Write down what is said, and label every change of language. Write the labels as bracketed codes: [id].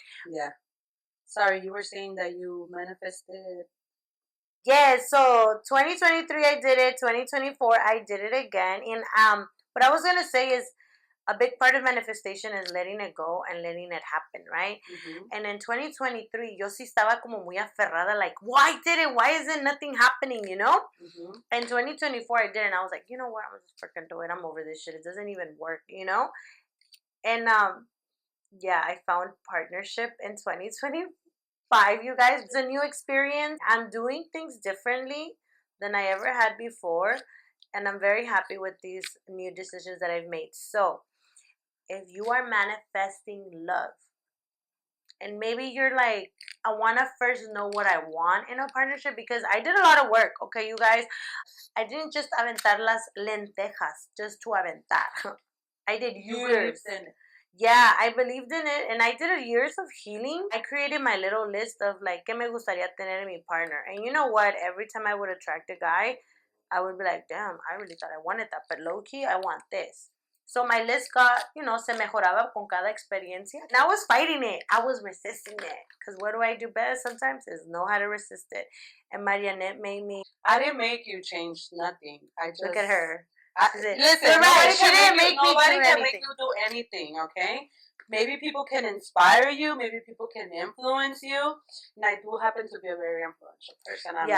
[en] Yeah. Sorry, you were saying that you manifested. Yes, so 2023 I did it. 2024 I did it again. And what I was gonna say is a big part of manifestation is letting it go and letting it happen, right? Mm-hmm. And in 2023, [es] yo sí estaba como muy aferrada, [en] like, why did it? Why isn't nothing happening, Mm-hmm. In 2024, I did it, and I was like, you know what? I'm just freaking do it. I'm over this shit. It doesn't even work, And yeah, I found partnership in 2025, you guys. It's a new experience. I'm doing things differently than I ever had before, and I'm very happy with these new decisions that I've made. So, if you are manifesting love, and maybe you're like, I want to first know what I want in a partnership, because I did a lot of work, okay, you guys? I didn't just [es] aventar las lentejas [en] just to aventar. I did years. Yeah, I believed in it, and I did years of healing. I created my little list of like, [es] ¿qué me gustaría tener en mi [en] partner? And you know what? Every time I would attract a guy, I would be like, damn, I really thought I wanted that, but low-key, I want this. So my list got, [es] se mejoraba con cada experiencia. [en] And I was fighting it. I was resisting it. Because what do I do best sometimes is know how to resist it. And Marianette made me. I didn't make you change nothing. I just. Look at her. Listen, right. She didn't make me nobody do can anything. make you do anything, okay? Maybe people can inspire you. Maybe people can influence you. And I do happen to be a very influential person.